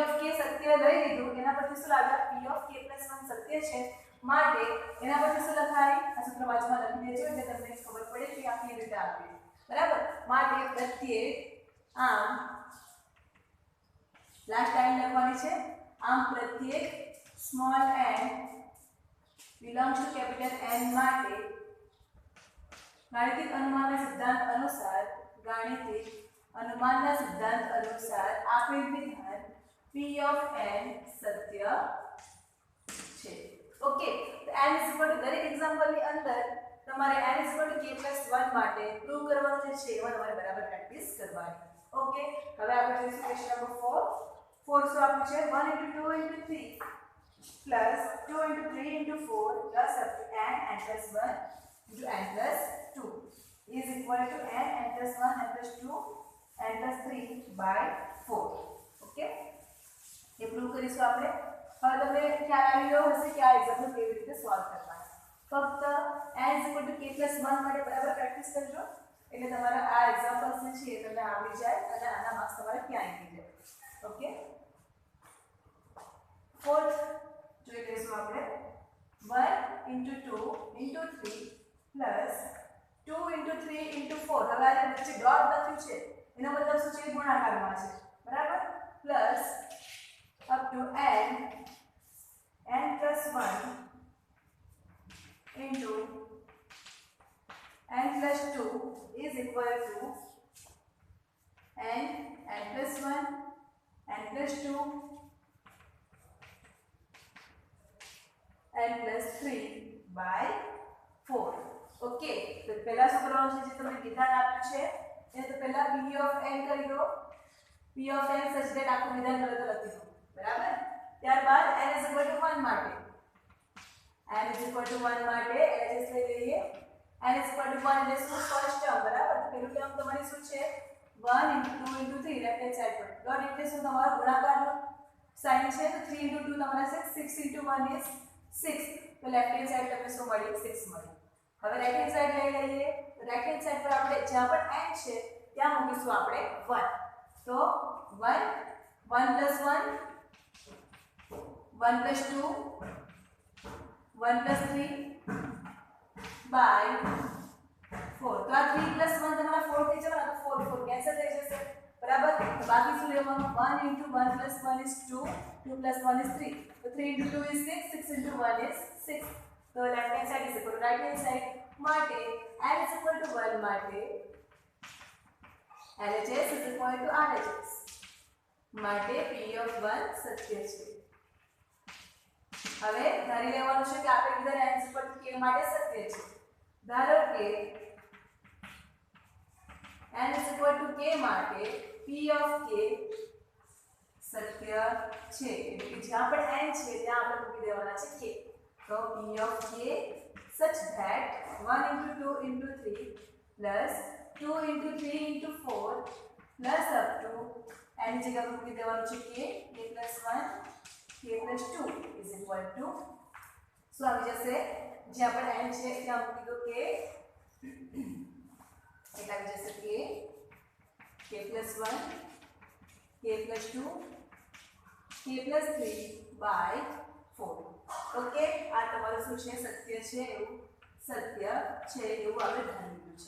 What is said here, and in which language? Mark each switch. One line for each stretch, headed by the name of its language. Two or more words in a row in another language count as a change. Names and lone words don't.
English: of k
Gujarati: સત્ય લઈ લીધું એના પરથી શું લાગ્યા
English: p of k plus 1
Gujarati: સત્ય છે માટે એના પરથી શું લખાય આ સૂત્ર વાંચમાં લખી દેજો એટલે તમને ખબર પડે કે આ કેવી રીતે આવ્યું બરાબર માટે પ્રત્યેક આમ
English: last line
Gujarati: લખવાની છે આમ પ્રત્યેક
English: small n belongs to capital N
Gujarati: માટે ગાણિતિક અનુમાનના સિદ્ધાંત અનુસાર આપેલ વિધાન
English: p of n
Gujarati: સત્ય છે ઓકે તો
English: n is equal to
Gujarati: દરેક એક્ઝામ્પલ ની અંદર તમારે
English: n is equal to k plus 1
Gujarati: માટે પ્રૂવ કરવાનું જે છે એમાં તમારે બરાબર પ્રેક્ટિસ કરવાની ઓકે હવે આપણે જોઈશું
English: question number 4
Gujarati: શું આપ્યું છે
English: 1 into 2 into 3 plus 2 into 3 into 4 plus up to n plus 1 into n plus 2 is equal to n plus 1 n plus 2 n plus 3 by 4 okay
Hindi: ये प्रूव
Gujarati: કરીશું આપણે હવે તમને ખ્યાલ આવી ગયો હશે કે આ એક્ઝામ્પલ કેવી રીતે સોલ્વ કરવાના ફક્ત
English: n is equal to k+1
Gujarati: માટે બરાબર પ્રેક્ટિસ કરજો એટલે તમારા આ એક્ઝામ્પલ્સ જે છે એ તમને આવડી જાય અને આના માર્ક્સ તમારે ક્યાં આવી જાય. ઓકે, ફોર્થ જોઈ લઈશું આપણે
English: 1 * 2 * 3 plus 2 * 3 * 4.
Gujarati: હવે આ વચ્ચે ડોટ લખ્યું છે એનો મતલબ શું છે? ગુણાકારમાં છે, બરાબર.
English: plus up to n + 1 into n plus 2 is equal to n plus 1 n plus 2 n plus 3 by 4.
Gujarati: ઓકે, તો પહેલા શું કરવાનું છે? જે તમને વિધાન આપ્યું છે એ તો પહેલા
English: p of n
Gujarati: કરી દો.
English: p of n such that
Gujarati: આખું વિધાન તરત લખી દો, બરાબર. ત્યારબાદ
English: n is equal to 1
Gujarati: માટે
English: n is equal to 1
Gujarati: માટે LHS લઈ લઈએ.
English: n is equal to 1
Gujarati: એટલે શું?
English: first term,
Gujarati: બરાબર. તો પેલું ટર્મ તમારી શું છે?
English: 1 * 2 * 3 left hand side
Gujarati: પર. ડોટ એટલે શું? તમારો ગુણાકારનો સાઇન છે. તો 3 * 2 તમારા
English: 6 * 1 is 6.
Gujarati: તો
English: left hand side
Gujarati: તમને શું મળી? 6 મળી. હવે
English: right hand side
Gujarati: લઈ લઈએ.
English: right hand side
Gujarati: પર આપણે જ્યાં પણ n છે ત્યાં મૂકીશું આપણે 1. તો 1 1 + 1 1 + 2 1 + 3 by 4. તો આ 3 + 1 તમારા 4 થઈ જવાના. તો 4 4 કેન્સલ થઈ જશે, બરાબર. તો બાકી શું લેવાનું?
English: 1 * 1 + 1 is 2 2 + 1 is 3. તો 3 * 2 is 6 6 * 1 is 6.
Gujarati: તો
English: left hand side is equal to right hand side
Gujarati: માટે
English: n is equal to 1
Gujarati: માટે
English: LHS is equal to RHS
Gujarati: માટે
English: p of 1
Gujarati: સત્ય છે. હવે ધારી લેવાનું છે કે આપેલ વિધાન n = k માટે સત્ય છે. ધારો કે n = k માટે
English: p of k
Gujarati: સત્ય છે. એટલે કે જ્યાં પણ n છે ત્યાં આપણે મૂકી દેવાના છે k. તો
English: p of k such that 1 * 2 * 3 plus 2 * 3 * 4 plus up to
Gujarati: n ની જગ્યા પર મૂકી દેવાનું છે
English: k + 1 k + 2 is equal to
Gujarati: શું આવી જશે? જ્યાં પણ n છે ત્યાં મૂકી દો k એટલે આવી જશે k + 1 k + 2 k + 3 by 4. ઓકે, આ તમારું શું છે? સત્ય છે. એવું સત્ય છે એવું આપણે ધારી લીધું છે.